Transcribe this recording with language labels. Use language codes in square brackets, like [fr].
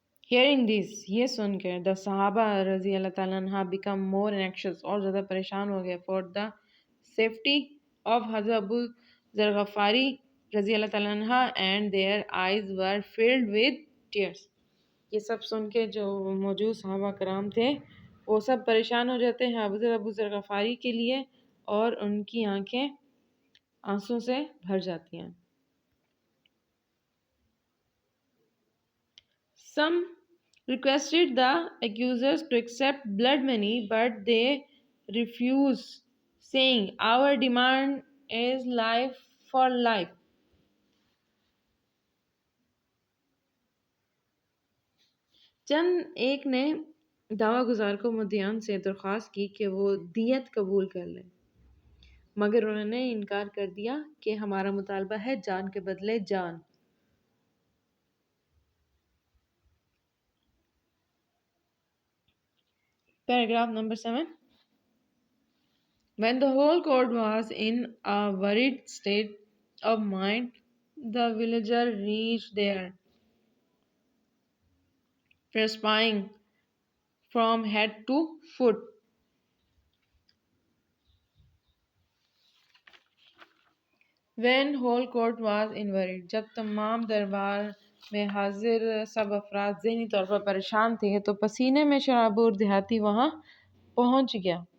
[en] Hearing this, [ur] یہ سن کر [en] the صحابہ رضی اللہ تعالیٰ عنہ become more anxious [ur] اور زیادہ پریشان ہو گئے [en] for the safety of حضرت ابو ذر غفاری رضی اللہ تعالیٰ عنہ and their eyes were filled with tears. [ur] یہ سب سن کے جو موجود صحابہ کرام تھے وہ سب پریشان ہو جاتے ہیں ابو ذر غفاری کے لیے اور ان کی آنکھیں آنسوں سے بھر جاتی ہیں. [en] Some requested the accusers to accept blood money, but they refused, saying, "Our demand is life for life." [ur] چند ایک نے دعویٰ گزار کو مدعیان سے درخواست کی کہ وہ دیت قبول کر لیں، مگر انہوں نے انکار کر دیا کہ ہمارا مطالبہ ہے جان کے بدلے جان. [en] Paragraph number 7. When the whole court was in a worried state of mind, the villager reached there, perspiring from head to foot. When whole court was in worried, [ur] جب تمام دربار میں حاضر سب افراد ذہنی طور پر پریشان تھے تو پسینے میں شرابور دیہاتی وہاں پہنچ گیا.